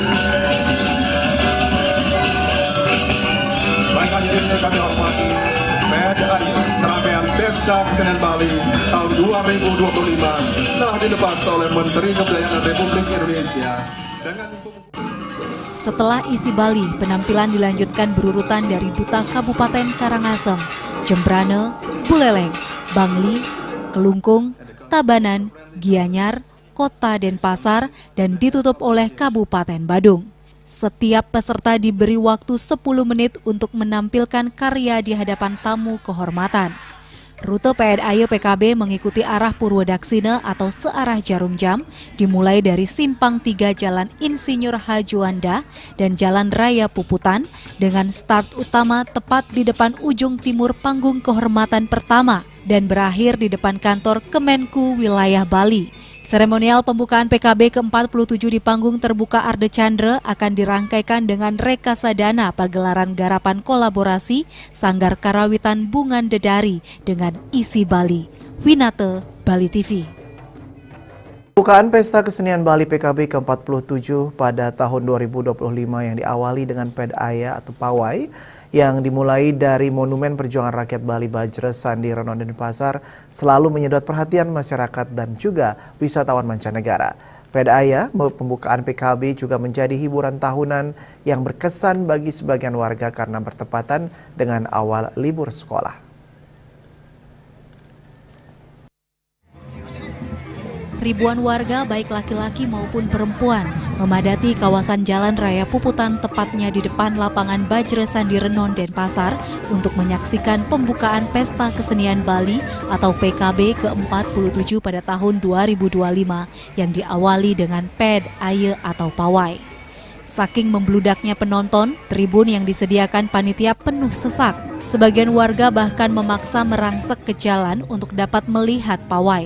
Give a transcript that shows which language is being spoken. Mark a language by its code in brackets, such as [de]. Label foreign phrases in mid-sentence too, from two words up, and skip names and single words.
[id] Baik, hadirin yang kami hormati, PDAI serangkaian Pesta Kesenian Bali tahun 2025 telah dilepas oleh Menteri Kebudayaan Republik Indonesia. Setelah isi Bali, penampilan dilanjutkan berurutan dari Duta Kabupaten Karangasem, Jembrane, Buleleng, Bangli, Kelungkung, Tabanan, Gianyar, Kota Denpasar, dan ditutup oleh Kabupaten Badung. Setiap peserta diberi waktu 10 menit untuk menampilkan karya di hadapan tamu kehormatan. Rute PDAI PKB mengikuti arah Purwodaksina atau searah jarum jam, dimulai dari Simpang 3 Jalan Insinyur Hajuanda dan Jalan Raya Puputan, dengan start utama tepat di depan ujung timur panggung kehormatan pertama dan berakhir di depan kantor Kemenku Wilayah Bali. Seremonial pembukaan PKB ke-47 di panggung terbuka Arde Chandra akan dirangkaikan dengan rekasadana pergelaran garapan kolaborasi Sanggar Karawitan Bungan Dedari dengan isi Bali. Winate, Bali TV. Pembukaan Pesta Kesenian Bali PKB ke-47 pada tahun 2025 yang diawali dengan PDAI atau pawai yang dimulai dari Monumen Perjuangan Rakyat Bali Bajres Sandi Renon Denpasar selalu menyedot perhatian masyarakat dan juga wisatawan mancanegara. PDAI pembukaan PKB juga menjadi hiburan tahunan yang berkesan bagi sebagian warga karena bertepatan dengan awal libur sekolah. Ribuan warga baik laki-laki maupun perempuan memadati kawasan Jalan Raya Puputan tepatnya di depan lapangan Bajres Sandi Renon Denpasar untuk menyaksikan pembukaan Pesta Kesenian Bali atau PKB ke-47 pada tahun 2025 yang diawali dengan PDAI atau pawai. Saking membludaknya penonton, tribun yang disediakan panitia penuh sesak. Sebagian warga bahkan memaksa merangsek ke jalan untuk dapat melihat pawai.